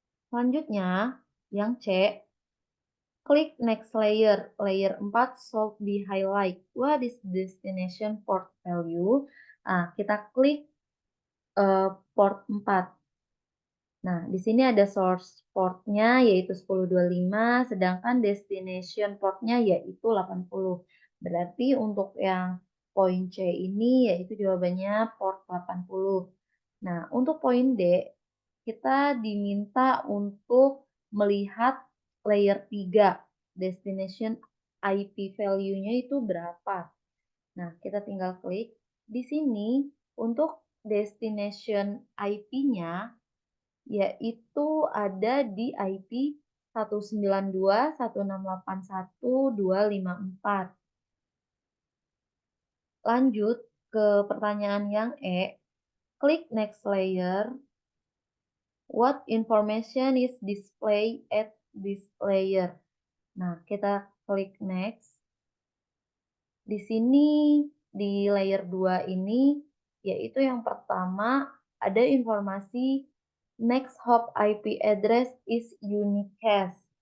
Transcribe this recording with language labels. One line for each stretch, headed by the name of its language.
Indonesian: Selanjutnya, yang C, klik next layer.
English: Layer 4 should be highlight. What is destination port value?
Indonesian: Nah, kita klik port 4. Nah, di sini ada source portnya yaitu 1025, sedangkan destination portnya yaitu 80. Berarti untuk yang poin C ini yaitu jawabannya port 80. Nah, untuk poin D, kita diminta untuk melihat layer 3, destination IP value-nya itu berapa. Nah, kita tinggal klik. Di sini untuk destination IP-nya yaitu ada di IP 192.168.1.254. Lanjut ke pertanyaan yang E. Klik next layer.
English: What information is displayed at this layer?
Indonesian: Nah, kita klik next. Di sini di layer 2 ini yaitu yang pertama ada informasi
English: next hop IP address is unicast.